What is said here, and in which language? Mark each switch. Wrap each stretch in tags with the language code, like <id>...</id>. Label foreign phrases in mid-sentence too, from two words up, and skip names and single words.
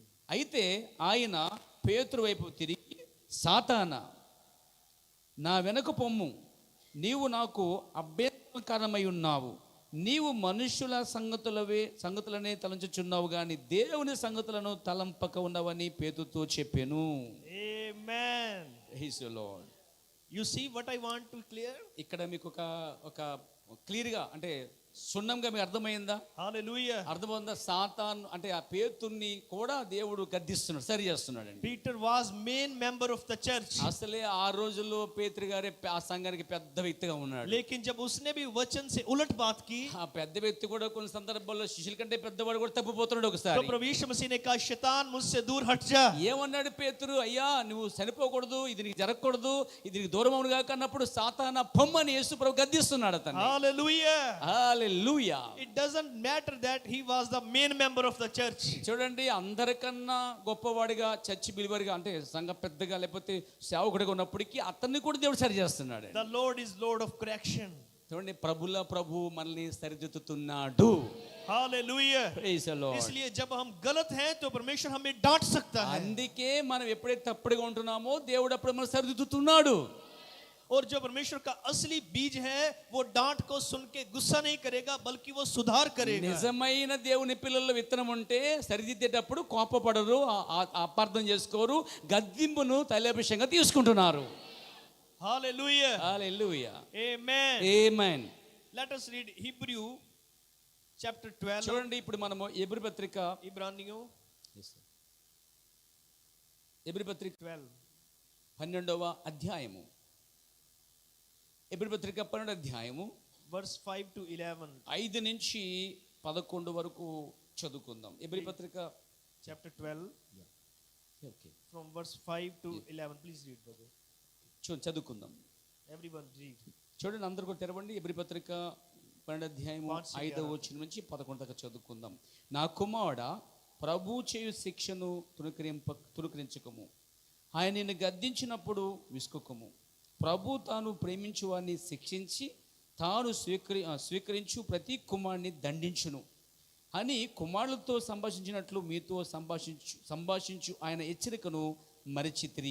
<te>అయితే ఆయన పేతురు వైపు తిరిగి, సాతానా, నా వెనక పొమ్ము, నీవు నాకు అభ్యంతరకరమై ఉన్నావు. నీవు మనుష్యుల సంగతులనే తలంచుచున్నావు గాని దేవుని సంగతులను తలంపక ఉన్నవని పేతురుతో చెప్పెను.</te> <en>Amen. Praise the Lord. You see what I want to clear?</en> <te>ఇక్కడ మీకు ఒక క్లియర్గా అంటే సున్నంగా మీకు అర్థమైందా?</te> <en>Hallelujah.</en> <te>అర్థమైందా? సాతాన్ అంటే ఆ పేతుర్ని కూడా దేవుడు గద్దిస్తున్నాడు, సరి చేస్తున్నాడు అండి.</te> <en>Peter was main member of the church.</en> <te>అసలే ఆ రోజుల్లో పేతురు గారే ఆ సంఘానికి పెద్ద వ్యక్తిగా ఉన్నాడు.</te> <hi>लेकिन जब उसने भी वचन से उलट बात की,</hi> <te>ఆ పెద్ద వ్యక్తి కూడా కొన్ని సందర్భాల్లో శిష్యుల కంటే పెద్దవాడు కూడా తప్పిపోతున్నాడు.</te> <hi>तो</hi> <te>ఒకసారి</te> <hi>प्रभु यीशु मसीह ने कहा, शैतान मुझसे दूर हट जा.</hi> <te>ఏమన్నాడు పేతురు? అయ్యా, నువ్వు చనిపోకూడదు, ఇది నీకు జరగకూడదు, ఇది నీకు దూరం అవును కాక అన్నప్పుడు సాతానా పొమ్మని యేసు ప్రభు గద్దిస్తున్నాడు అతన్ని.</te> <en>Hallelujah.</en> <te>హల్లెలూయా.</te> <en>It doesn't matter that he was the main member of the church.</en> <te>చూడండి, అందరికన్నా గొప్పవాడిగా</te> <en>church believerగా</en> <te>అంటే సంఘ పెద్దగా లేకపోతే సేవకుడిగా ఉన్నప్పటికీ అతన్ని కూడా దేవుడు సరి చేస్తున్నాడు.</te> <en>The Lord is Lord of correction.</en> <te>చూడండి, ప్రభుల ప్రభు మనల్ని సరిదిద్దుతున్నాడు.</te> <hi>हालेलुया।</hi> <en>Praise the Lord.</en> <hi>इसलिए जब हम गलत हैं तो परमेश्वर हमें डांट सकता है,</hi> <te>అందుకే మనం ఎప్పుడైతే తప్పుడుగా ఉంటున్నామో దేవుడు అప్పుడు మనం సరిదిద్దుతున్నాడు.</te> <hi>और जो परमेश्वर का असली बीज है वो डांट को सुन के गुस्सा नहीं करेगा बल्कि वो सुधार करेगा।</hi> <te>నిజమైన దేవుని పిల్లల విత్తనం ఉంటే సరిదిద్దేటప్పుడు కోపపడరు, అపార్థం చేసుకోరు, గద్దింపును తైలాభిషేకంగా తీసుకుంటున్నారు.</te> <hi>हालेलुया।</hi> <te>హల్లెలూయా.</te> <hi>आमेन।</hi> <te>ఆమేన్.</te> <en>Let us read Hebrew chapter 12।</en> <te>చూడండి, ఇప్పుడు మనము ఎబ్రీ పత్రిక</te> <hi>इब्रानियों</hi> <te>ఎబ్రీ పత్రిక 12 12వ అధ్యాయము. ఎబ్రీ పత్రిక 12వ అధ్యాయము</te> <en>verse 5 to 11।</en> <te>5 నుంచి 11 వరకు చదువుకుందాం. ఎబ్రీ పత్రిక</te> <en>chapter 12</en> <te>ఓకే,</te> <en>from verse 5 to 11। please read brother,</en> <te>చదువుకుందాం.</te> <en>everyone read।</en> <te>చూడండి, అందరూ కూడా తెరవండి. ఎబ్రీ పత్రిక 12వ అధ్యాయము 5వ వచనం నుంచి 11 దాకా చదువుకుందాం. నా కుమారుడా, ప్రభు చేయు శిక్షను తునుకరించకము, ఆయన నిన్ను గద్దించినప్పుడు విసుకకము. ప్రభు తాను ప్రేమించు వారిని శిక్షించి తాను స్వీకరించు ప్రతి కుమారుని దండించును అని కుమారులతో సంభాషించినట్లు మీతో సంభాషించు ఆయన హెచ్చరికను మరచితిరి.</te>